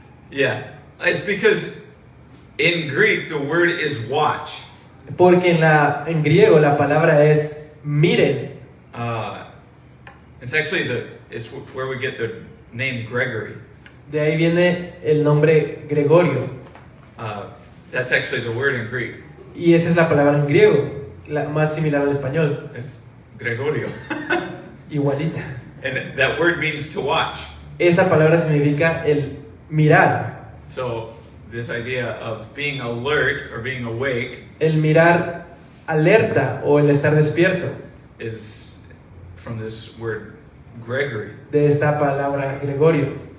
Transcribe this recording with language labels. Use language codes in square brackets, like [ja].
[en] Yeah, it's because in Greek the word is watch. [es] Porque en griego la palabra es miren. [en] It's actually it's where we get the name Gregory. [es] De ahí viene el nombre Gregorio. [en] That's actually the word in Greek. [es] Y esa es la palabra en griego, la más similar al español. [en] It's Gregorio. [es] Igualita. [en] And that word means to watch. [es] Esa palabra significa el mirar. [en] So this idea of being alert or being awake [es] El mirar alerta o el estar despierto. [en] is from this word Gregory. [es] De esta palabra Gregorio.